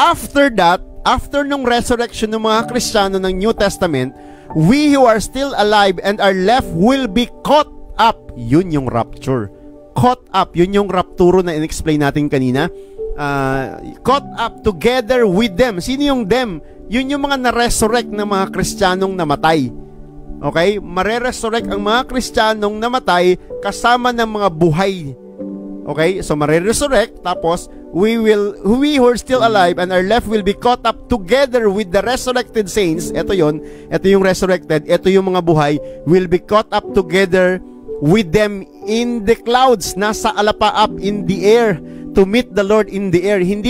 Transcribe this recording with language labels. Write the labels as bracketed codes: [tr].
[en] After that, after [tl] nung resurrection ng mga Kristiyano ng New Testament, [en] we who are still alive and are left will be caught up. [tl] Yun yung rapture. Caught up, yun yung rapturo na in-explain natin kanina. [en] Caught up together with them. [tl] Sino yung them? Yun yung mga na-resurrect na mga Kristiyanong namatay. Okay? Mare-resurrect ang mga Kristiyanong namatay kasama ng mga buhay. Okay? So, mare-resurrect. [en] Tapos, we who are still alive and are left will be caught up together with the resurrected saints. [tl] Ito yun. Ito yung resurrected. Ito yung mga buhay. [en] Will be caught up together with them in the clouds. [tl] Nasa alapaap [en] in the air to meet the Lord in the air.